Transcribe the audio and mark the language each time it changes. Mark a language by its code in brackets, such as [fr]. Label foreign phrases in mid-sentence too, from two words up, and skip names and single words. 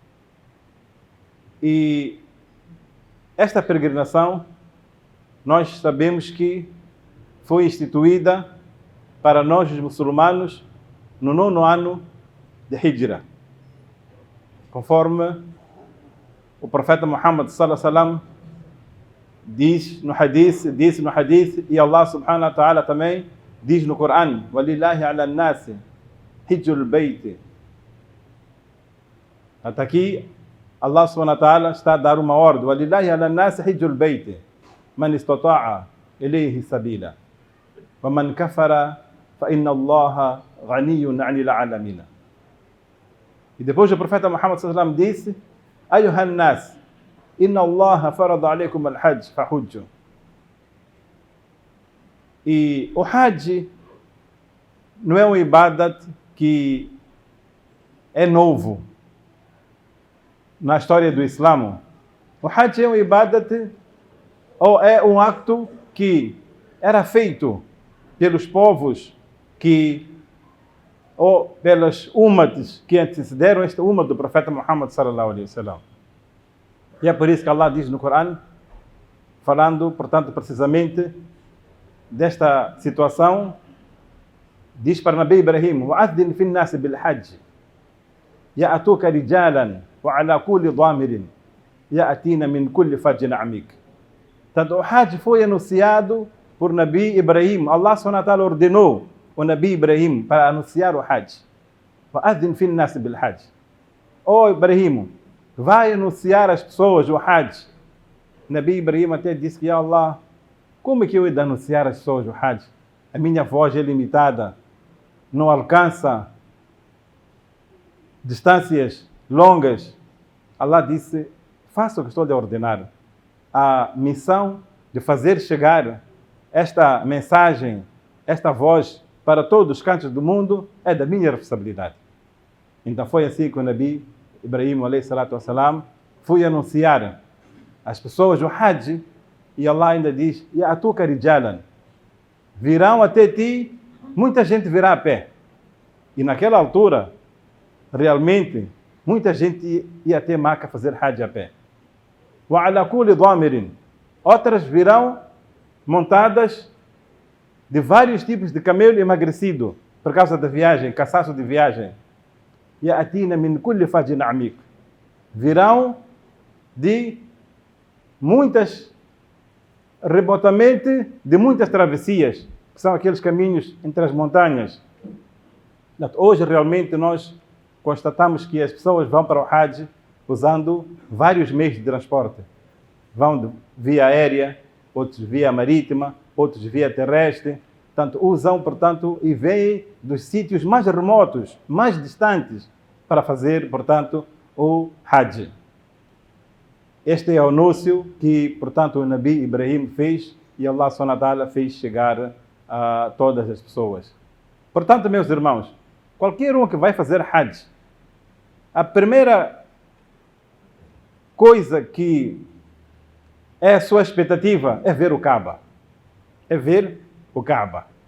[pt] E esta peregrinação, nós sabemos que foi instituída para nós, os muçulmanos, no 9º ano de Hijra. Conforme o profeta Muhammad [ar] صلى الله عليه وسلم [pt] disse no hadith, e [ar] الله سبحانه وتعالى [pt] também diz no Corão, [ar] وَلِلَّهِ عَلَى النَّاسِ حِجُّ الْبَيْتِ. [pt] Até aqui, [ar] الله سبحانه وتعالى [pt] está a dar uma ordem, [ar] وَلِلَّهِ عَلَى النَّاسِ حِجُّ الْبَيْتِ مَنِ اسْتَطَاعَ إِلَيْهِ سَبِيلًا وَمَنْ كَفَرَ فَإِنَّ اللَّهَ غَنِيٌّ عَنِ الْعَالَمِينَ. [pt] E depois o profeta Muhammad [ar] صلى الله عليه وسلم [pt] disse, [ar] أيها الناس إن الله فرض عليكم الحج فحجوا. [pt] E o Hajj não é um ibadat que é novo na história do Islã. O Hajj é um ibadat, ou é um acto que era feito pelos povos ou pelas ummats que antecederam esta umma do profeta Muhammad [ar] صلى الله عليه وسلم. [pt] E é por isso que Allah diz no Corão, falando, portanto, precisamente desta situação, diz para Nabi Ibrahim, [ar] وَأَذِّنْ فِي النَّاسِ بِالْحَجِّ يَأْتُوكَ رِجَالًا وَعَلَى كُلِّ ضَامِرٍ يَأْتِينَ مِنْ كُلِّ فَجٍّ عَمِيقٍ. [pt] Portanto, o Hajj foi anunciado por Nabi Ibrahim. [ar] الله سبحانه وتعالى [pt] ordenou o Nabi Ibrahim para anunciar o Hajj. [ar] وَأَذِّنْ فِي النَّاسِ بِالْحَجِّ. Oh Ibrahim, [pt] vai anunciar às pessoas o Hajj. Nabi Ibrahim até disse que, Allah, como é que eu ia anunciar às pessoas o Hajj? A minha voz é limitada, não alcança distâncias longas. Allah disse, faça o que estou a ordenar. A missão de fazer chegar esta mensagem, esta voz para todos os cantos do mundo é da minha responsabilidade. Então foi assim que o Nabi Ibrahim, [ar] عليه الصلاة والسلام, [pt] foi anunciar às pessoas o Hajj, e Allah ainda diz, [ar] يأتوك رجالا, [pt] virão até ti, muita gente virá a pé. E naquela altura, realmente, muita gente ia até Maca fazer Hajj a pé. [ar] وعلى كل ضامر, [pt] outras virão montadas de vários tipos de camelo emagrecido, por causa da viagem, cansaço de viagem. [ar] يأتين من كل فج عميق, [pt] virão de muitas, remotamente, de muitas travessias, que são aqueles caminhos entre as montanhas. Hoje, realmente, nós constatamos que as pessoas vão para o Hajj usando vários meios de transporte. Vão via aérea, outros via marítima, outros via terrestre. Portanto, usam, portanto, e vêm dos sítios mais remotos, mais distantes, para fazer, portanto, o Hajj. Este é o anúncio que, portanto, o Nabi Ibrahim fez e [ar] الله سبحانه وتعالى [pt] fez chegar a todas as pessoas. Portanto, meus irmãos, qualquer um que vai fazer Hajj, a primeira coisa que é a sua expectativa é ver o Kaaba. É ver o Kaaba.